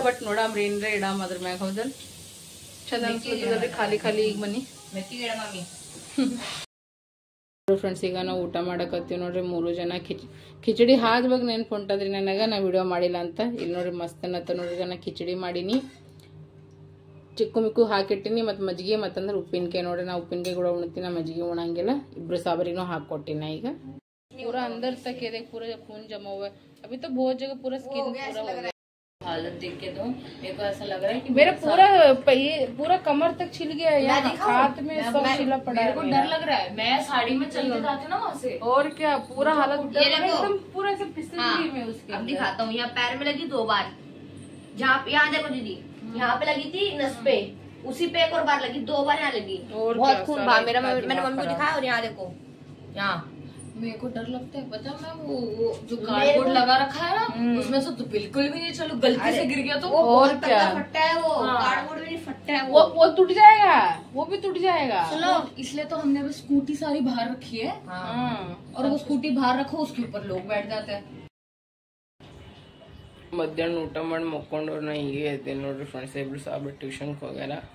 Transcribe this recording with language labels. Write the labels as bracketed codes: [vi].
[kn] But ನೋಡಮ್ರಿ ಏನ್ರ ಇಡಮ್ ಅದ್ರ ಮ್ಯಾಗ. ಹೌದಲ್ ಚಂದ ಅನ್ಸ್ಲತ್ತದ್ರಿ ಖಾಲಿ ಈಗ ಮನಿ ಫ್ರೆಂಡ್ಸ್. ಈಗ ನಾವು ಊಟ ಮಾಡಕತ್ತೀವಿ ನೋಡ್ರಿ 3 ಜನ. ಕಿಚಡಿ ಹಾಕ್ಬೇಕು ನೆನ್ಪು ಹೊಂಟದ್ರಿ ನನಗೆ, ನಾ ವಿಡಿಯೋ ಮಾಡಿಲ್ಲ ಅಂತ. ಇಲ್ಲಿ ನೋಡ್ರಿ ಮಸ್ತ್ ಅನ್ನತ್ತ ನೋಡ್ರಿ. ಈಗ ನಾ ಕಿಚಡಿ ಮಾಡೀನಿ, ಚಿಕ್ಕು ಮಿಕ್ಕು ಹಾಕಿಟ್ಟಿನಿ. ಮತ್ತು ಮಜ್ಜಿಗೆ ಮತ್ತಂದ್ರೆ ಉಪ್ಪಿನಕಾಯಿ ನೋಡ್ರಿ. ನಾ ಉಪ್ಪಿನಕಾಯಿ ಕೂಡ ಉಣ್ತೀನಿ, ನಾ ಮಜ್ಜಿಗೆ ಉಣಂಗಿಲ್ಲ. ಇಬ್ರು ಸಾಬರಿನೂ ಹಾಕ್ಕೊಟ್ಟಿನ. ಈಗ [hi] पूरा अंदर तक है, देख पूरा खून जमा हुआ है. अभी तो बहुत जगह पूरा स्किन पूरा हो गया. हालत देख के तो मेरे को ऐसा लग रहा है कि मेरा पूरा कमर तक छिल गया है. हाथ में सब छिला पड़ा है. मेरे को डर लग रहा है. मैं साड़ी में चल के जाती हूँ ना वहाँ से. और क्या पूरा हालत एकदम पूरा ऐसे फिसल गई मैं उसके. अब दिखाता हूँ. यहाँ पैर में लगी 2 बार. जहाँ यहाँ देखो दीदी, यहाँ पे लगी थी नस पे, उसी पे एक और बार लगी. 2 बार यहाँ लगी. बहुत खून बहा मेरा. मैंने मम्मी को दिखाया. और यहाँ देखो, यहाँ मेरे को डर लगता है पता है. वो जो कार्डबोर्ड लगा रखा है ना, उसमें से तो बिल्कुल भी नहीं. चलो गलती से गिर गया तो और क्या फटा है. वो कार्डबोर्ड भी नहीं फटा है. वो टूट जाएगा, वो भी टूट जाएगा. चलो इसलिए तो हमने बस स्कूटी सारी बाहर रखी है. और वो स्कूटी बाहर रखो, उसके ऊपर लोग बैठ जाते हैं. [kn] ಮಧ್ಯಾಹ್ನ ಊಟ ಮಾಡಿ ಮಕ್ಕೊಂಡವ್ರು ನಾ ಹೀಗೆ ಇದ್ದೆ ನೋಡ್ರಿ ಫ್ರೆಂಡ್ಸ್. ಇಬ್ರು ಸಾಬ್ರು ಟ್ಯೂಷನ್ಗೆ ಹೋಗ್ಯಾರ.